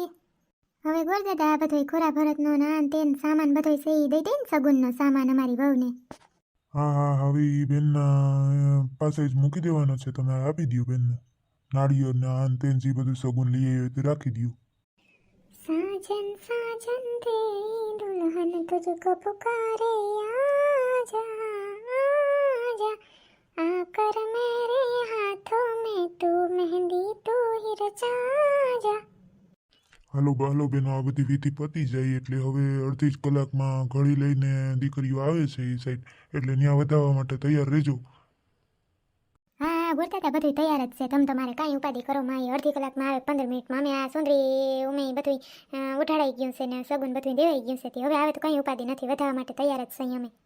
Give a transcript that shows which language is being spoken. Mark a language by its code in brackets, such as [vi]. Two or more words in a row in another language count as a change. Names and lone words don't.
[gu] હવે ગોરદાદા આ બધોય ખોરા ભરતનો નાન તેન સામાન બધોય સહી દઈ દે ને સગુનનો સામાન અમારી વહુને. હા હવે એ બેનના પાસે જ મૂકી દેવાનો છે, તમે આપી દો બેનને. નાળિયેર ને આન તેન જે બધું સગુન લઈ આવ્યો તે રાખી દો. [hi] साजन तेरी दुल्हन તુझको पुकारे, आजा आजा आकर मेरे हाथों में तू मेहंदी तू ही रचा जा. [gu] હાલો બેન, આ બધી વિધિ પતી જાય એટલે હવે અડધી જ કલાકમાં ઘડી લઈને દીકરીઓ આવે છે એ સાઈડ, એટલે ત્યાં વધાવવા માટે તૈયાર રહેજો. હા આ બોલતા હતા બધું તૈયાર જ છે, તમે તમારે કાંઈ ઉપાધિ કરો માં, એ અડધી કલાકમાં આવે, 15 મિનિટમાં અમે આ સુંદરી ઉમે બધું ઉઠાડાઈ ગયું છે ને સગુન બધું દેવાઈ ગયું છે, તે હવે આવે તો કાંઈ ઉપાધિ નથી, વધાવવા માટે તૈયાર જ છે અમે.